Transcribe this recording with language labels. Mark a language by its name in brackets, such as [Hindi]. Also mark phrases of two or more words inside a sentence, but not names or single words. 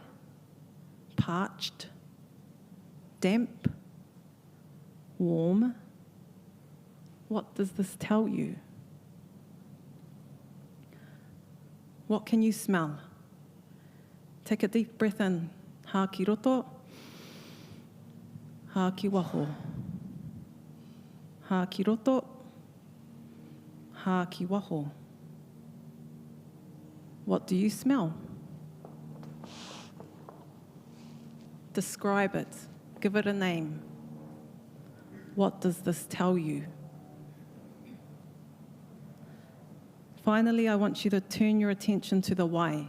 [English] Parched? Damp? Warm? What does this tell you? What can you smell? Take a deep breath in. [Māori] Hā ki roto. Hā ki waho. Hā ki roto. Hā ki waho. [English] What do you smell? Describe it. Give it a name. What does this tell you? Finally, I want you to turn your attention to the wai.